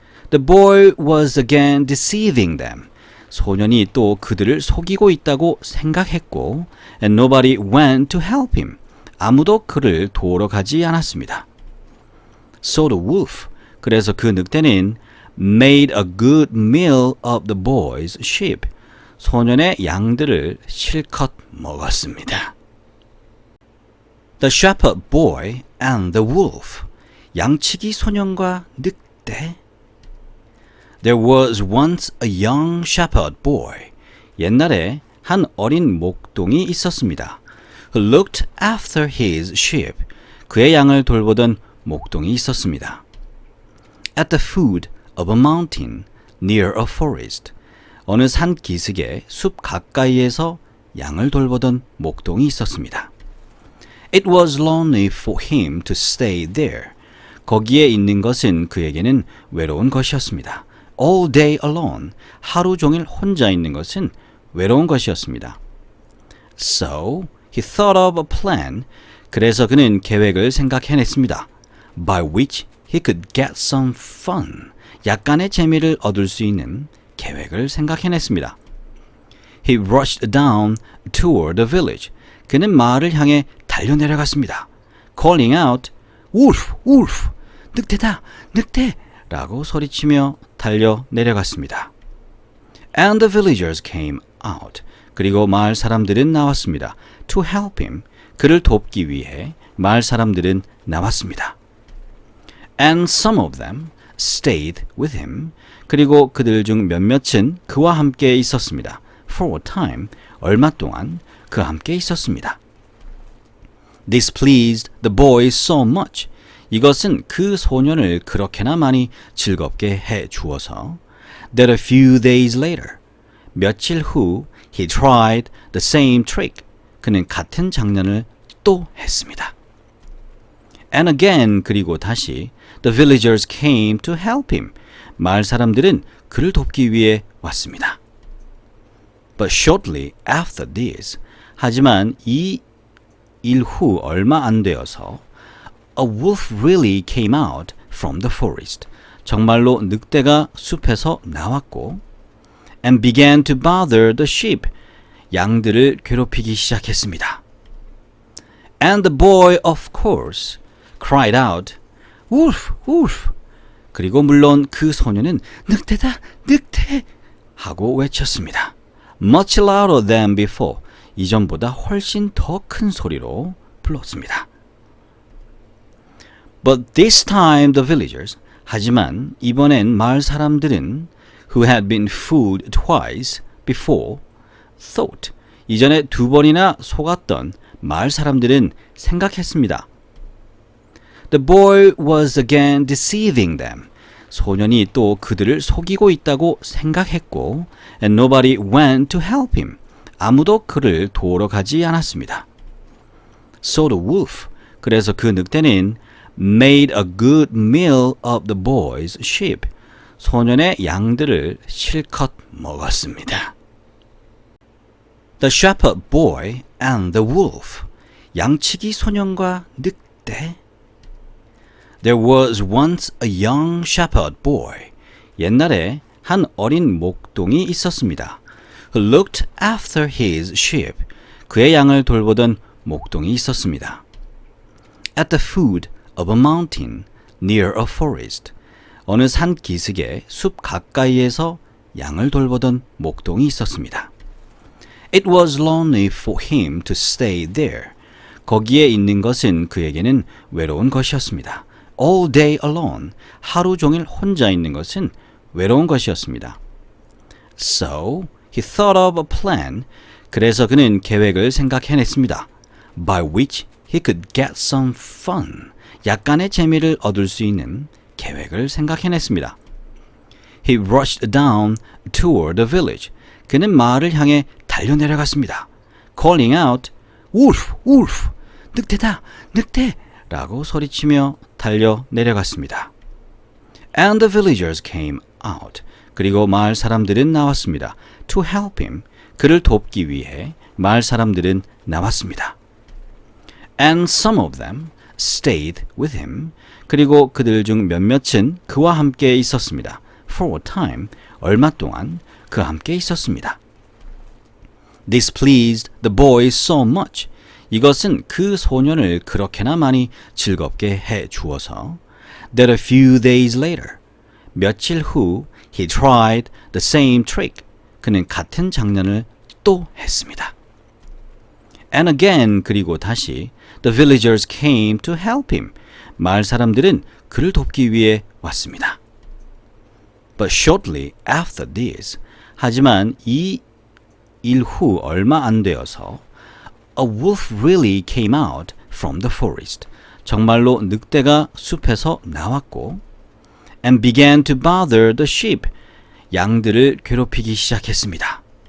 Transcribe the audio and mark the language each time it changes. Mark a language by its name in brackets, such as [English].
[English] The boy was again deceiving them. [Korean] 소년이 또 그들을 속이고 있다고 생각했고 [English] and nobody went to help him. [Korean] 아무도 그를 도우러 가지 않았습니다. [English] So the wolf, [Korean] 그래서 그 늑대는 [English] made a good meal of the boy's sheep. [Korean] 소년의 양들을 실컷 먹었습니다. [English] The shepherd boy and the wolf. [Korean] 양치기 소년과 늑대. [English] There was once a young shepherd boy. [Korean] 옛날에 한 어린 목동이 있었습니다. [English] Who looked after his sheep. [Korean] 그의 양을 돌보던 목동이 있었습니다. [English] At the foot of a mountain near a forest. [Korean] 어느 산 기슭의 숲 가까이에서 양을 돌보던 목동이 있었습니다. [English] It was lonely for him to stay there. [Korean] 거기에 있는 것은 그에게는 외로운 것이었습니다. [English] All day alone. [Korean] 하루 종일 혼자 있는 것은 외로운 것이었습니다. [English] So he thought of a plan. [Korean] 그래서 그는 계획을 생각해냈습니다. [English] By which he could get some fun. [Korean] 약간의 재미를 얻을 수 있는 계획을 생각해냈습니다. [English] He rushed down toward the village. [Korean] 그는 마을을 향해 달려내려갔습니다. [English] Calling out, Wolf, wolf, [Korean] 늑대다, 늑대! 라고 소리치며 달려내려갔습니다. [English] And the villagers came out. [Korean] 그리고 마을 사람들은 나왔습니다. [English] To help him. [Korean] 그를 돕기 위해 마을 사람들은 나왔습니다. [English] And some of them stayed with him. [Korean] 그리고 그들 중 몇몇은 그와 함께 있었습니다. [English] For a time, [Korean] 얼마 동안 그와 함께 있었습니다. [English] This pleased the boy so much. [Korean] 이것은 그 소년을 그렇게나 많이 즐겁게 해 주어서 [English] that a few days later, [Korean] 며칠 후 [English] he tried the same trick. [Korean] 그는 같은 장난을 또 했습니다. [English] And again, [Korean] 그리고 다시 [English] the villagers came to help him. [Korean] 마을 사람들은 그를 돕기 위해 왔습니다. [English] But shortly after this, [Korean] 하지만 이 일 후 얼마 안 되어서 [English] a wolf really came out from the forest. [Korean] 정말로 늑대가 숲에서 나왔고 [English] and began to bother the sheep. [Korean] 양들을 괴롭히기 시작했습니다. [English] And the boy, of course, cried out, wolf, wolf. [Korean] 그리고 물론 그 소녀는 늑대다, 늑대! 하고 외쳤습니다. [English] Much louder than before. [Korean] 이전보다 훨씬 더 큰 소리로 불렀습니다. [English] But this time the villagers, [Korean] 하지만 이번엔 마을 사람들은 [English] who had been fooled twice before thought, [Korean] 이전에 두 번이나 속았던 마을 사람들은 생각했습니다. [English] The boy was again deceiving them. [Korean] 소년이 또 그들을 속이고 있다고 생각했고 [English] and nobody went to help him. [Korean] 아무도 그를 도우러 가지 않았습니다. [English] So the wolf, [Korean] 그래서 그 늑대는 [English] made a good meal of the boy's sheep. [Korean] 소년의 양들을 실컷 먹었습니다. [English] The shepherd boy and the wolf. [Korean] 양치기 소년과 늑대. [English] There was once a young shepherd boy. [Korean] 옛날에 한 어린 목동이 있었습니다. [English] Who looked after his sheep. [Korean] 그의 양을 돌보던 목동이 있었습니다. [English] At the foot of a mountain near a forest. [Korean] 어느 산 기슭의 숲 가까이에서 양을 돌보던 목동이 있었습니다. [English] It was lonely for him to stay there. [Korean] 거기에 있는 것은 그에게는 외로운 것이었습니다. [English] All day alone. [Korean] 하루 종일 혼자 있는 것은 외로운 것이었습니다. [English] So he thought of a plan. [Korean] 그래서 그는 계획을 생각해냈습니다. [English] By which he could get some fun. [Korean] 약간의 재미를 얻을 수 있는 계획을 생각해냈습니다. [English] He rushed down toward the village. [Korean] 그는 마을을 향해 달려내려갔습니다. [English] Calling out, wolf, wolf, [Korean] 늑대다, 늑대! 라고 소리치며 달려내려갔습니다. [English] And the villagers came out. [Korean] 그리고 마을 사람들은 나왔습니다. [English] To help him. [Korean] 그를 돕기 위해 마을 사람들은 나왔습니다. [English] And some of them stayed with him. [Korean] 그리고 그들 중 몇몇은 그와 함께 있었습니다. [English] For a time. [Korean] 얼마 동안 그와 함께 있었습니다. [English] This pleased the boy so much. [Korean] 이것은 그 소년을 그렇게나 많이 즐겁게 해 주어서 [English] that a few days later, [Korean] 며칠 후 [English] he tried the same trick. [Korean] 그는 같은 장난을 또 했습니다. [English] And again, [Korean] 그리고 다시 [English] the villagers came to help him. [Korean] 마을 사람들은 그를 돕기 위해 왔습니다. [English] But shortly after this, [Korean] 하지만 이 일 후 얼마 안 되어서 [English] a wolf really came out from the forest. [Korean] 정말로 늑대가 숲에서 나왔고 [English] and began to bother the sheep. [Korean] 양들을 괴롭히기 시작했습니다.